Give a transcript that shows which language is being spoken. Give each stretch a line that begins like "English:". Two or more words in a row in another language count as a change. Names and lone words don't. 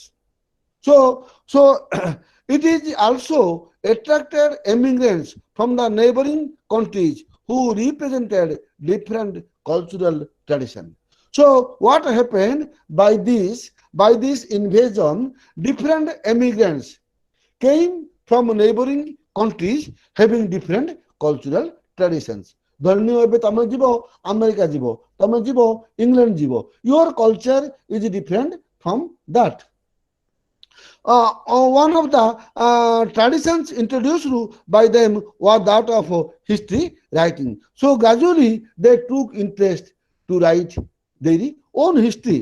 English: So it is also attracted immigrants from the neighboring countries who represented different cultural traditions. So what happened by this invasion, different immigrants came from neighboring countries having different cultural traditions.
Odia: ଧରିନିଅ ଏବେ ତମେ ଯିବ ଆମେରିକା ଯିବ, ତମେ ଯିବ ଇଂଲଣ୍ଡ ଯିବ,
English: your culture is different from that. One of the traditions introduced by them was that of history writing. So gradually they took interest to write their own history.